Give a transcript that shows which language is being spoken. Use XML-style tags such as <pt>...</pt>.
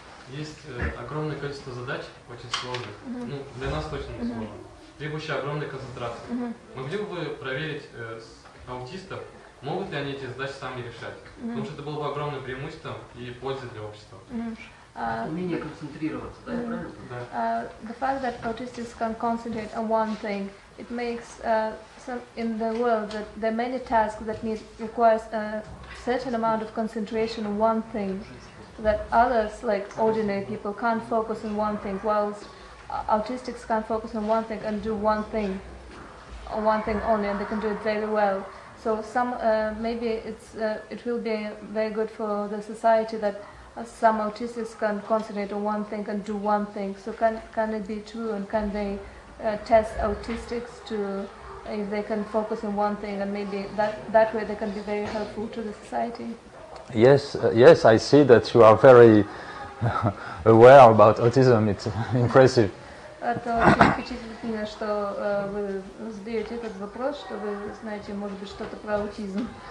<ru>Есть огромное количество задач, очень сложных, ну, для нас точно не сложно, требующие огромной концентрации. Могли бы вы проверить аутистов, могут ли они эти задачи сами решать? Потому что это было бы огромным преимуществом и пользой для общества. Умение концентрироваться, да, правильно? Да.</ru> <en>The fact that autistics can concentrate on one thing, it makes some in the world that there are many tasks that requires a certain amount of concentration on one thing, that others, like ordinary people, can't focus on one thing, whilst autistics can focus on one thing and do one thing only, and they can do it very well. So maybe it will be very good for the society that some autistics can concentrate on one thing and do one thing. So can it be true, and can they test autistics to if they can focus on one thing, and maybe that way they can be very helpful to the society? Yes, yes, I see that you are very aware about autism. It's impressive.</en> <ru>Это очень впечатлительно, что вы задаете этот вопрос, что вы знаете, может быть, что-то про аутизм.</ru>